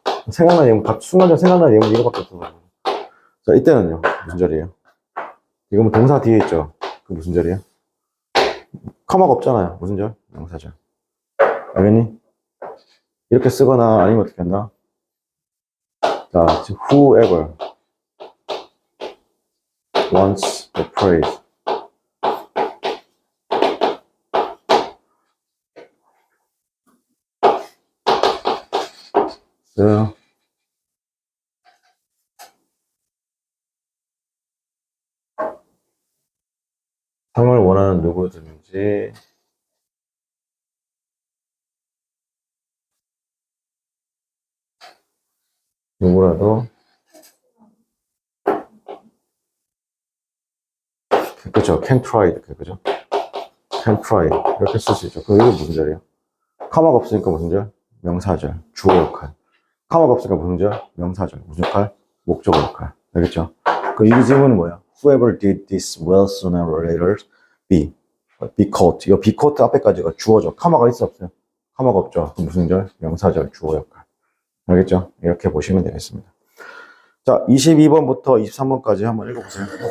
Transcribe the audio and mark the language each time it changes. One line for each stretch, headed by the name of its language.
Korean: 생각나는 예문, 순간적으로 생각나는 예문 이거밖에 없어서. 자, 이때는요. 무슨 절이에요? 이거 뭐 동사 뒤에 있죠. 그 무슨 절이에요? 커마가 없잖아요. 무슨 절? 명사절. 알겠니? 이렇게 쓰거나 아니면 어떻게 한다?
English: 자, whoever wants the praise.
Korean: 그 상을 원하는 누구든지 누구라도 그죠? can try 이렇게 그죠? can try 이렇게 쓸 수 있죠. 그 이게 무슨 절이에요? 카마가 없으니까 무슨 절? 명사절, 주어 역할. 카마가 없으니까 무슨 절? 명사절, 무슨 역할? 목적어 역할. 알겠죠? 그 이 질문은 뭐야?
English: Whoever did this will sooner or later be caught.
Korean: 이거 be caught 앞에까지가 주어죠. 카마가 있어 없어요? 카마가 없죠. 그럼 무슨 절? 명사절, 주어 역할. 알겠죠? 이렇게 보시면 되겠습니다. 자, 22번부터 23번까지 한번 읽어보세요.